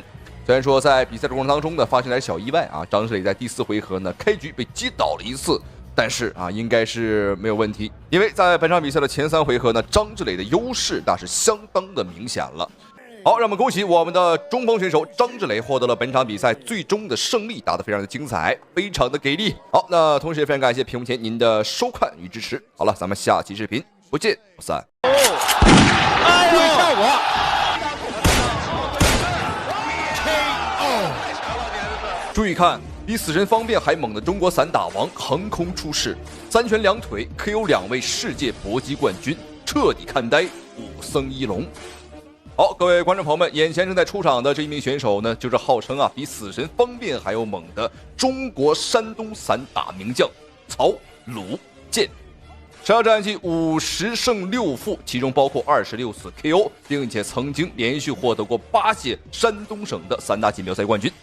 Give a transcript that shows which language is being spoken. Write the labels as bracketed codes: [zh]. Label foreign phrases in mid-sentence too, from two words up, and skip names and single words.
[zh] 雖然說在比賽的過程當中呢，發生點小意外啊，張志磊在第4回合呢開局被擊倒了一次，但是應該是沒有問題，因為在本場比賽的前3回合呢，張志磊的優勢那是相當的明顯了。好，讓我們恭喜我們的中鋒選手張志磊獲得了本場比賽最終的勝利，打得非常的精彩，非常的給力。好，那同時也非常感謝屏幕前您的收看與支持。好了，咱們下期視頻不見不散。哎呦，效果！注意看，比死神方便還猛的中國散打王橫空出世，3拳2腿 KO 2 位世界搏擊冠軍，徹底看呆武僧一龍。好，各位觀眾朋友們，眼前正在出場的這一名選手呢，就是號稱比死神方便還要猛的中國山東散打名將曹魯健。10場戰績50勝6負，其中包括26次 KO， 並且曾經連續獲得過8屆山東省的散打錦標賽冠軍。